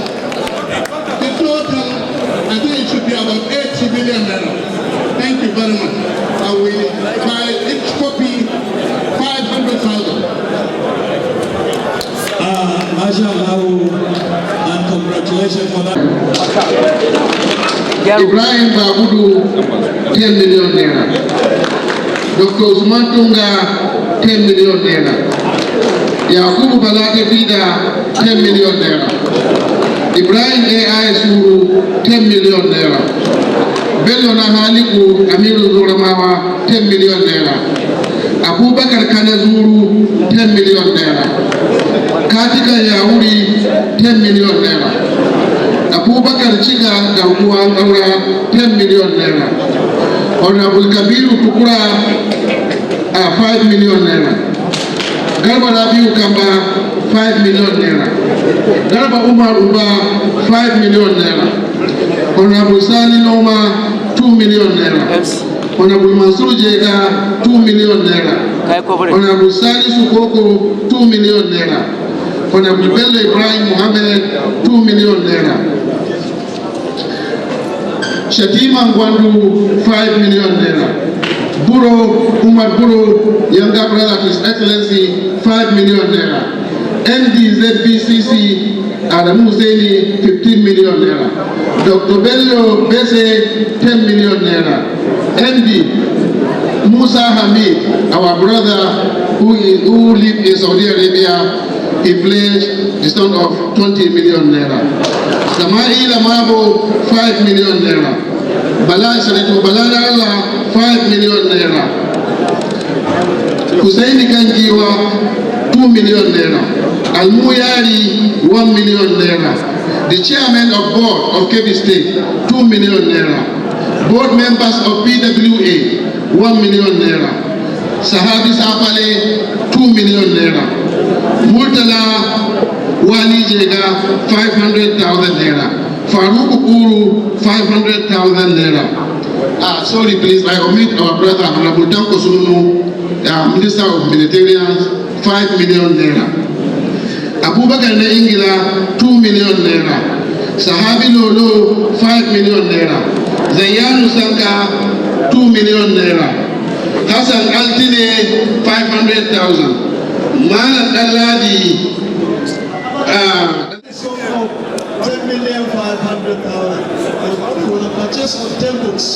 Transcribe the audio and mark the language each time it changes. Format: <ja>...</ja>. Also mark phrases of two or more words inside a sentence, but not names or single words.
<en>The total, I think it should be about 80 billion. Thank you very much. I will buy each copy 500,000. MashaAllah, and congratulations for that. Ibrahim Babudu, 10 million naira. Dr. Usman Tunga, 10 million naira. Yakubu Balate Fida, 10 million naira. Ibrahim AI Suru, 10 million naira. Bello Nahaliku, Amiru Zuramawa, 10 million naira. Abubakar Kanazuru, 10 million naira. Katika Yauri, 10 million naira. Abubakar Chiga Daukua Aura, 10 million naira. Honorable Kabiru Tukura, 5 million naira. Garba Rabiu Kamba, 5 million naira. Garba Umar Uba, 5 million naira. Honorable Sani Noma, 2 million naira. Honorable Mansur Jega, 2 million naira. Honorable Sani Sukoko, 2 million naira. Honorable Bello Ibrahim Mohammed, 2 million naira. Shatima Ngwandu, 5 million naira. Buro, Umar Buro, younger brother of His Excellency, 5 million naira. MD ZBCC, Adamu Husseini, 15 million naira. Dr. Bello Bese, 10 million naira. MD Musa Hamid, our brother who lives in Saudi Arabia, he pledged the sum of 20 million naira. Samai Lamabo, 5 million naira. Senator Balada Allah, 5 million naira. Hussein Kanjiwa, 2 million naira. Almuyari, 1 million naira. The chairman of board of Kebbi State, 2 million naira. Board members of PWA, 1 million naira. Sahabi Safale, 2 million naira. Murtala Wali Jega, 500,000 naira. Farouk Ukuru, 500,000 naira. Sorry please, I omit our brother Honorable Tanko Sunu, Minister of Humanitarians, 5 million naira. Abubakar Ingila, 2 million naira. Sahabi Lolo, 5 million naira. Zayanu Sanka, 2 million naira. Hassan Altine, 500,000. Malan Aladi, 10,500,000 for the purchase of 10 books.</en>